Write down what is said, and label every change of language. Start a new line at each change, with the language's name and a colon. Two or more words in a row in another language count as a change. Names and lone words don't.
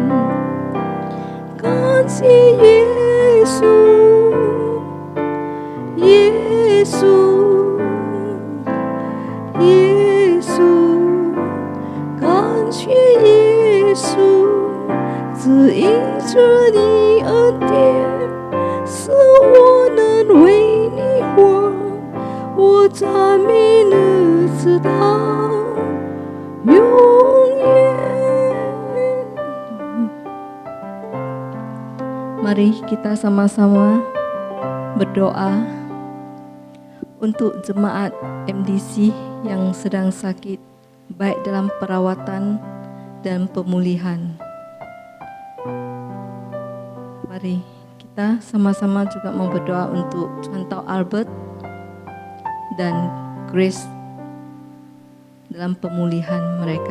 Chinese: 感谢耶稣，耶稣，耶稣，感谢耶稣，只因着你恩典，使我能为你活。我赞美你直到永远。
Indonesian: Mari kita sama-sama berdoa untuk jemaat MDC yang sedang sakit, baik dalam perawatan dan pemulihan. Mari kita sama-sama juga mau berdoa untuk Contoh Albert dan Grace dalam pemulihan mereka.